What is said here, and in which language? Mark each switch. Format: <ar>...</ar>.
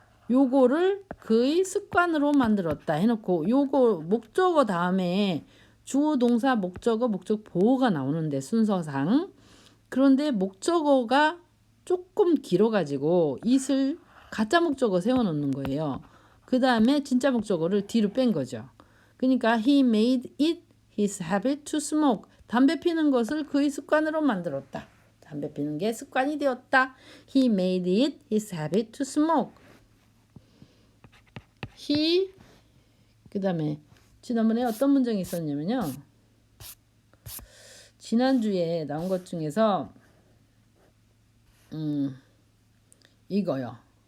<ko>요거를 그의 습관으로 만들었다 해놓고 요거 목적어 다음에 주어, 동사, 목적어, 목적 보호가 나오는데 순서상. 그런데 목적어가 조금 길어가지고 it을 가짜 목적어 세워놓는 거예요. 그 다음에 진짜 목적어를 뒤로 뺀 거죠. 그러니까</ko> <en>he made it his habit to smoke.</en> <ko>담배 피는 것을 그의 습관으로 만들었다. 담배 피는 게 습관이 되었다.</ko> <en>He made it his habit to smoke.</en> <ko>그 다음에 지난번에 어떤 문장이 있었냐면요. 지난주에 나온 것 중에서 이거요.</ko>